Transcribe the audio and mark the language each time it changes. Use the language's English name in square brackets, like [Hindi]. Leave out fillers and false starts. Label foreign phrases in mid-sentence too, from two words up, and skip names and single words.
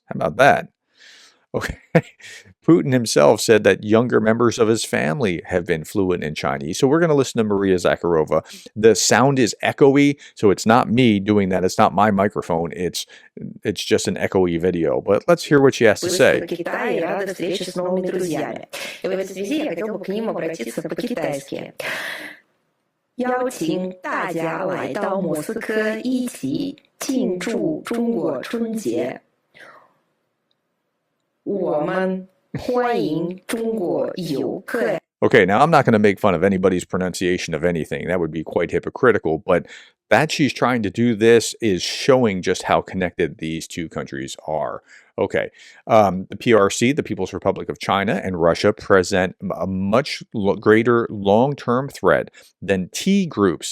[English] How about that? Okay. Putin himself said that younger members of his family have been fluent in Chinese. So we're going to listen to Maria Zakharova. The sound is echoey, so it's not me doing that. It's not my microphone. It's just an echoey video. But let's hear what she has to say. [Russian] Рада встрече с новыми друзьями. И в этой связи я хотел бы к ним обратиться по-китайски. [Chinese] 邀请大家来到莫斯科一起庆祝中国春节。我们欢迎中国游客。 [English] Okay, now I'm not going to make fun of anybody's pronunciation of anything. That would be quite hypocritical, but that she's trying to do this is showing just how connected these two countries are. Okay, the PRC, the People's Republic of China, and Russia present a much greater long-term threat than T groups.